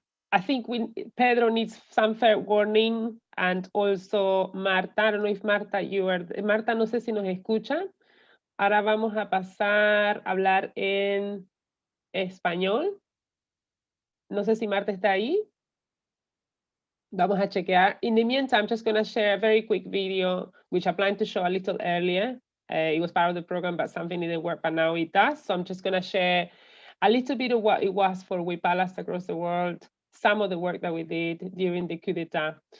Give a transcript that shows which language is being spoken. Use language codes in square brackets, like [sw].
[en] I think Pedro needs some fair warning, and also Marta. I don't know if Marta, Marta, [es] no sé si nos escucha. Ahora vamos a pasar a hablar en español. No sé si Marta está ahí. Vamos a chequear. [en] In the meantime, I'm just going to share a very quick video, which I planned to show a little earlier. It was part of the program, but something didn't work, but now it does. So I'm just going to share a little bit of what it was for Wipalas across the world, some of the work that we did during the coup d'etat.